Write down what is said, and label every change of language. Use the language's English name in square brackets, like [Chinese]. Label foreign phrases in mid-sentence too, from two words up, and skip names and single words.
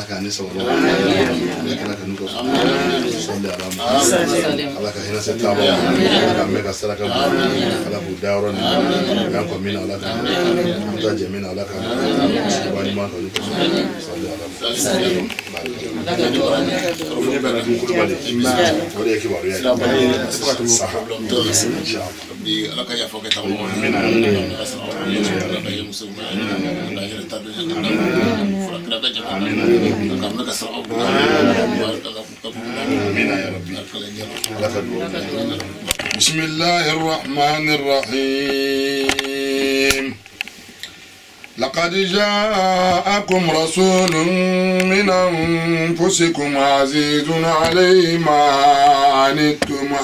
[Bambara] k'a ni sababa ala ka n'u ka sɔli ala ma ala ka hinɛ se taabɔ ala ka mɛn ka saraka bɔ ala k'u da yɔrɔ nin yan kɔ min na ala ka an ta jɛ min na ala ka wa ɲuman k'olu ka sɔli ala ma ne bɛna dun kulubali o de ye kibaruya ye ala ka yafa kɛ taabɔ [Arabic] بسم الله الرحمن الرحيم لقد جاءكم رسول من أنفسكم عزيز عليه ما عنتم